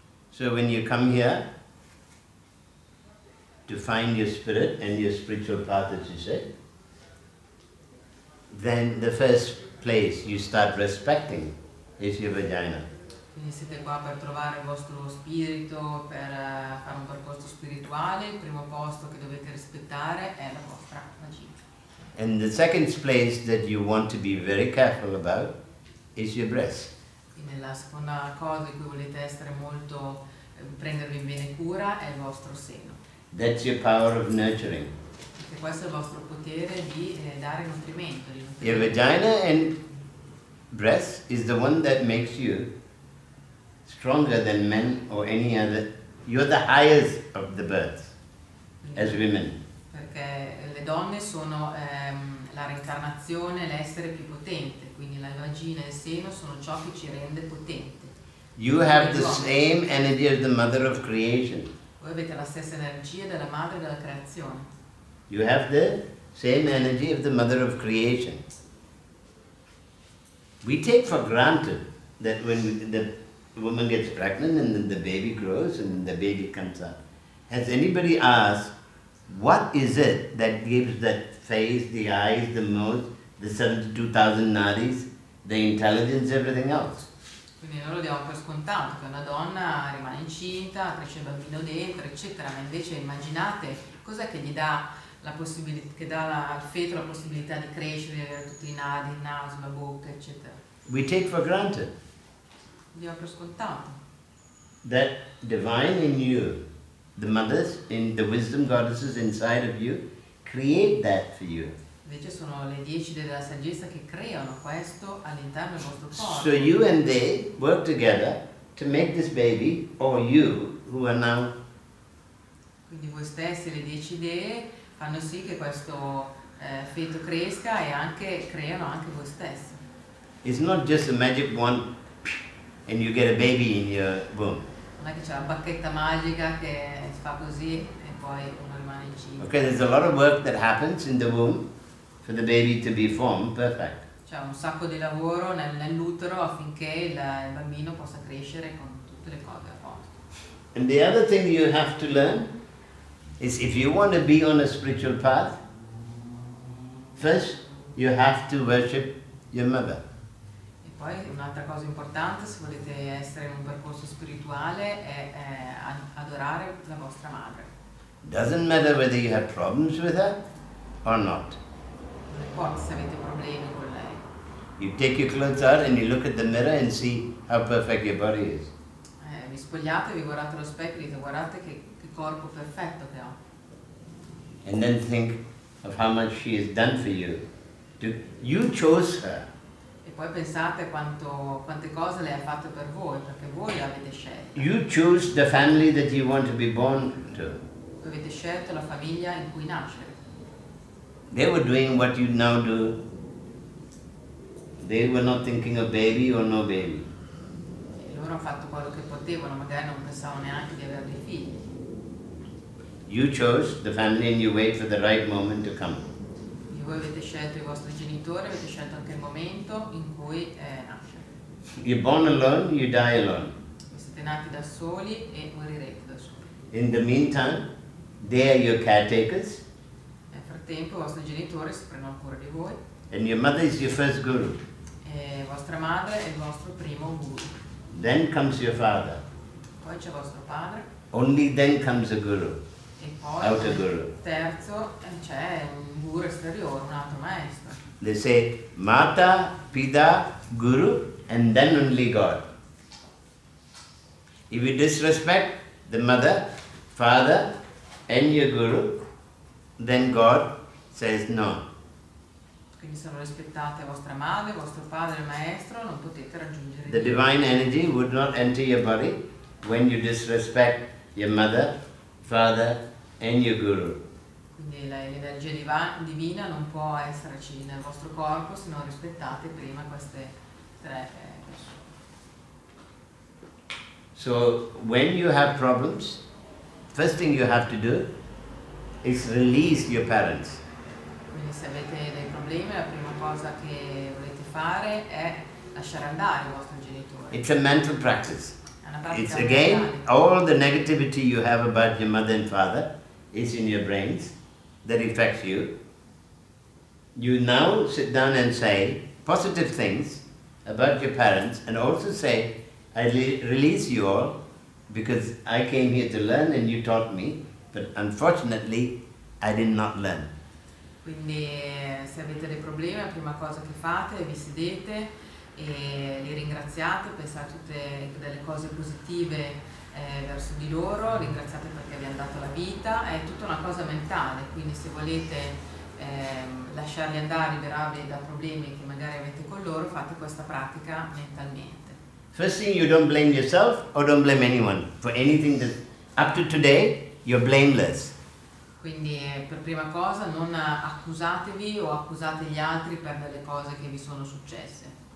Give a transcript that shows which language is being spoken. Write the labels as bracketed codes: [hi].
[en] So when you come here to find your spirit and your spiritual path, as you said, then the first place you start respecting is your vagina. [it] Quindi siete qua per trovare il vostro spirito, per fare un percorso spirituale, il primo posto che dovete rispettare è la vostra vagina. [en] And the second place that you want to be very careful about is your breast. [it] Quindi la seconda cosa di cui volete essere molto, prendervi bene cura è il vostro seno. [en] That's your power of nurturing. [it] Perché questo è il vostro potere di dare nutrimento. [en] Your vagina and breast is the one that makes you stronger than men or any other. You're the highest of the births as women. [it] Perché le donne sono la reincarnazione, l'essere più potente, quindi la vagina e il seno sono ciò che ci rende potenti. [en] You have the same energy as the mother of creation. [it] Voi avete la stessa energia della madre della creazione. [en] You have the same energy of the mother of creation. We take for granted that when the woman gets pregnant and then the baby grows and the baby comes out. Has anybody asked, what is it that gives that face, the eyes, the mouth, the 72,000 nadis, the intelligence, everything else? [it] Quindi noi lo diamo per scontato che una donna rimane incinta, cresce il bambino dentro, eccetera, ma invece immaginate cos'è che gli dà la possibilità, che dà al feto la possibilità di crescere, di avere tutti i nadi, il naso, la bocca, eccetera. [en] We take for granted [it] Lo diamo per scontato. [en] that divine in you, the mothers, in the wisdom goddesses inside of you, create that for you. [it] Invece sono le 10 della saggezza che creano questo all'interno del vostro corpo. [en] So you and they work together to make this baby, or you, who are now, [it] Quindi voi stessi, le 10 idee, fanno sì che questo feto cresca e anche creano anche voi stessi. [en] it's not just a magic wand and you get a baby in your womb. [it] Non è che c'è la bacchetta magica che si fa così e poi uno rimane incinta. [en] Okay, there's a lot of work that happens in the womb for the baby to be formed perfect. [it] C'è un sacco di lavoro nell'utero affinché il bambino possa crescere con tutte le cose a posto. [en] And the other thing you have to learn is if you want to be on a spiritual path, first you have to worship your mother. [it] E poi un'altra cosa importante, se volete essere in un percorso spirituale, è adorare la vostra madre. [en] Doesn't matter whether you have problems with her or not. [it] Non importa se avete problemi con lei. [en] You take your clothes out and you look at the mirror and see how perfect your body is. [it] Vi spogliate, vi guardate allo specchio e dite guardate che corpo perfetto che ho. [en] And then think of how much she has done for you. You chose her. [it] E poi pensate quante cose lei ha fatto per voi, perché voi l'avete scelta. [en] You choose the family that you want to be born to. [it] Voi avete scelto la famiglia in cui nascere. [en] They were doing what you now do. They were not thinking of baby or no baby. [it] E loro hanno fatto quello che potevano, magari non pensavano neanche di avere dei figli. [en] You chose the family and you wait for the right moment to come. [it] E voi avete scelto i vostri genitori, avete scelto anche il momento in cui nascere. [en] You're born alone, you die alone. [it] Voi siete nati da soli e morirete da soli. [en] In the meantime, they are your caretakers. [it] Nel frattempo i vostri genitori si prendono cura di voi. [en] And your mother is your first guru. [it] E vostra madre è il vostro primo guru. [en] Then comes your father. [it] Poi c'è vostro padre. [en] Only then comes a guru. [it] E poi [en] Outer guru. [it] terzo c'è un guru esteriore, un altro maestro. [en] They say [sa] Mata, Pita, Guru, [en] and then only God. If you disrespect the mother, father, and your guru, then God says no. [it] Quindi se non rispettate vostra madre, vostro padre e il maestro, non potete raggiungere [en] The [it] Dio. [en] divine energy would not enter your body when you disrespect your mother, father, and your guru. [it] Quindi l'energia divina non può esserci nel vostro corpo se non rispettate prima queste tre persone. [en] So when you have problems, first thing you have to do is release your parents. [it] Quindi se avete dei problemi, la prima cosa che volete fare è lasciare andare i vostri genitori. [en] It's a mental practice. [it] È una pratica [en] It's again, [it] mentale. [en] all the negativity you have about your mother and father is in your brains that affects you. You now sit down and say positive things about your parents and also say, I release you all because I came here to learn and you taught me, but unfortunately I did not learn. [it] Quindi se avete dei problemi, la prima cosa che fate è vi sedete e li ringraziate, pensate a tutte delle cose positive verso di loro, ringraziate perché vi hanno dato la vita, è tutta una cosa mentale, quindi se volete lasciarli andare, liberarli da problemi che magari avete con loro, fate questa pratica mentalmente. [en] First thing, you don't blame yourself or don't blame anyone for anything that up to today you're blameless. [it] Quindi per prima cosa non accusatevi o accusate gli altri per delle cose che vi sono successe.